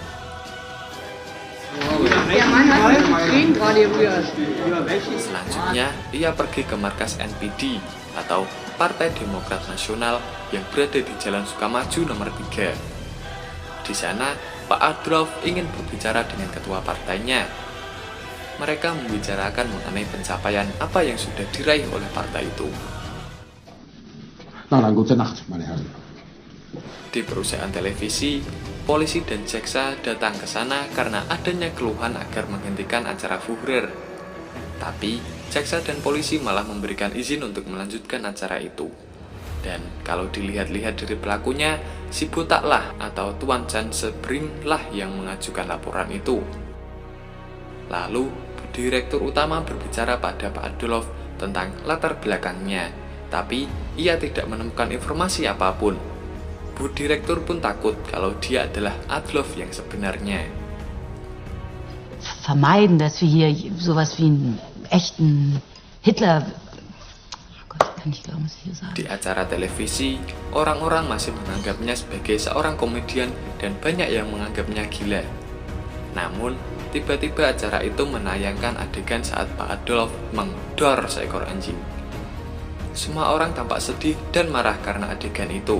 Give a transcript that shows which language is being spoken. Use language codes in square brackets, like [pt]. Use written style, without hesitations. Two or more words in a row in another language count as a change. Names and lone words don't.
[id] Selanjutnya, ia pergi ke markas NPD atau Partai Demokrat Nasional yang berada di Jalan Sukamaju nomor 3. Di sana, Pak Adolf ingin berbicara dengan ketua partainya. Mereka membicarakan mengenai pencapaian apa yang sudah diraih oleh partai itu. [de] Na dann, gute Nacht, meine Herren. [id] Di perusahaan televisi, polisi dan jaksa datang ke sana karena adanya keluhan agar menghentikan acara Führer. Tapi, jaksa dan polisi malah memberikan izin untuk melanjutkan acara itu. Dan kalau dilihat-lihat dari pelakunya, si botak lah atau Tuan Jan Sebring lah yang mengajukan laporan itu. Lalu, direktur utama berbicara pada Pak Adolf tentang latar belakangnya, tapi ia tidak menemukan informasi apapun. Bu direktur pun takut kalau dia adalah Adolf yang sebenarnya. [de] Vermeiden, dass wir hier sowas wie einen echten Hitler... Oh Gott, kann ich glauben, was ich hier sage. [id] Di acara televisi, orang-orang masih menganggapnya sebagai seorang komedian dan banyak yang menganggapnya gila. Namun, tiba-tiba acara itu menayangkan adegan saat Pak Adolf mengdor seekor anjing. Semua orang tampak sedih dan marah karena adegan itu.